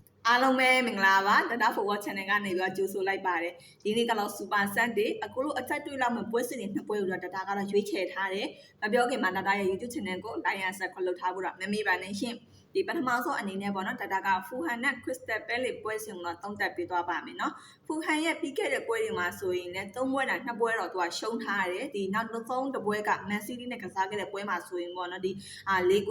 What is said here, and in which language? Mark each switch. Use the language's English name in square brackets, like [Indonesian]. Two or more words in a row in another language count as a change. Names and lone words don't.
[Burmese] အားလုံးပဲမင်္ဂလာပါတဒါဖို့ဝါ channel ကနေပြီးတော့ကြိုဆိုလိုက်ပါတယ်ဒီနေ့ကတော့ Super Sunday အခုလိုအချက်တွေ့လောက်မဲ့ပွဲစဉ်တွေနှစ်ပွဲကိုတော့တဒါကတော့ရွေးချယ်ထားတယ်မပြောခင်မှာတဒါရဲ့ YouTube channel ကို [English] like and subscribe [Burmese] လုပ်ထားဖို့တော့မမေ့ပါနဲ့ရှင်ဒီပထမဆုံးအနေနဲ့ပေါ့နော်တဒါက Fulham နဲ့ Crystal Palace ပွဲစဉ်ကိုတော့သုံးသပ်ပေးသွားပါမယ်နော် Fulham ရဲ့ပြီးခဲ့တဲ့ပွဲတွေမှာဆိုရင်လည်း3ပွဲတာ2ပွဲတော့သူကရှုံးထားရတယ်ဒီနောက်ဆုံးတစ်ပွဲက Man City နဲ့ကစားခဲ့တဲ့ပွဲမှာဆိုရင်ပေါ့နော်ဒီ4-5